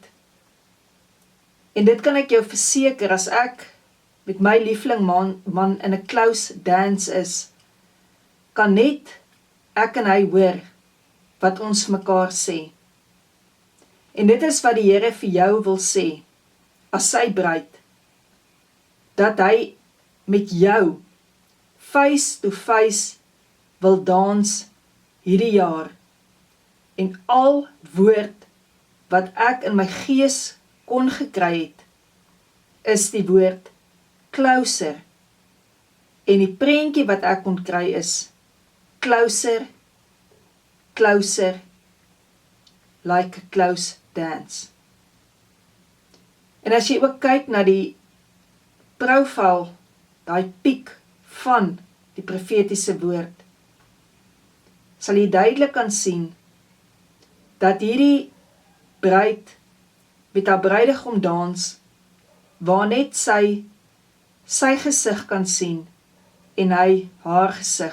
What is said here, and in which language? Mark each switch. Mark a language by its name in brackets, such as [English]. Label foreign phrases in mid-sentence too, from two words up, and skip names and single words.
[Afrikaans] En dit kan ek jou verseker, as ek met my liefling man in 'n [English] close dance [Afrikaans] is, kan net ek en hy hoor wat ons vir mekaar sê. En dit is wat die Here vir jou wil sê, as sy bruid, dat hy met jou [English] face to face [Afrikaans] wil dans hierdie jaar. En al woord wat ek in my gees kon gekry het, is die woord closer. En die prentjie wat ek kon kry is closer, closer, [English] like a close dance. [Afrikaans] En as jy ook kyk na die profiel, daai piek van die profetiese woord, sal jy duidelik kan sien, dat hierdie bruid met haar bruidegom dans, waar net sy gesig kan sien, en hy haar gesig.